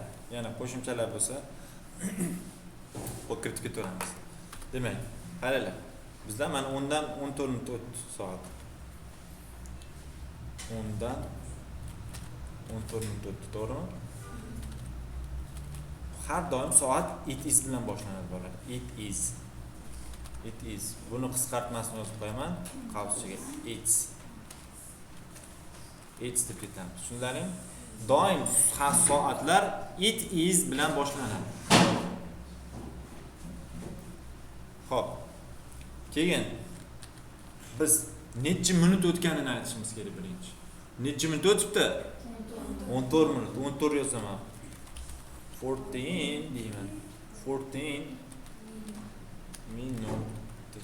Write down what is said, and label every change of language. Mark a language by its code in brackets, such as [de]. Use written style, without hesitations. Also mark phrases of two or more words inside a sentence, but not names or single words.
[uz] Yana qo'shimchalar bo'lsa kiritib ketaveramiz. Demak, qaranglar. Bizda mana 10 dan 14 minut o'tdi soat. 10 dan 14 minut o'tdi, to'g'rimi? Har doim soat [en] it is [uz] bilan boshlanadi bo'ladi. [en] It is. It is. [uz] Buni qisqartmasini yozib qo'yaman qavsiga. [en] It's. It's [uz] deb ketamiz. Tushunlaringmi? Doim soatlar [en] it is [uz] bilan boshlanadi. Xo'p. Keyin biz necha minut o'tganini aytishimiz kerak birinchi. Necha minut o'tibdi? 14 minut. 14 yozaman. 14 deyman. 14 minutes.